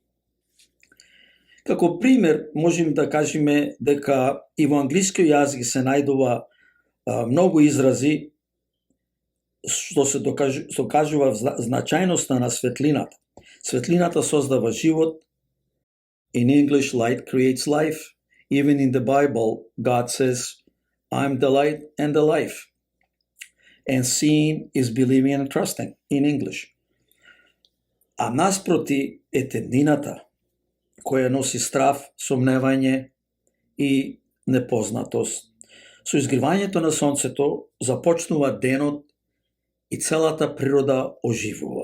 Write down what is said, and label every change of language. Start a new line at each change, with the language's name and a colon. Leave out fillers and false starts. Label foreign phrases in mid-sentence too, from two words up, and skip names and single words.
Macedonian: Како пример, можем да кажеме дека и во англискиот јазик се најдува многу изрази што се докажува значајноста на светлината. Светлината создава живот.
English: In English, light creates life. Even in the Bible, God says, I'm the light and the life. And seeing is believing and trusting in English.
Macedonian: А наспроти е темнината, која носи страв, сомневање и непознатост. Со изгревањето на сонцето започнува денот и целата природа оживува.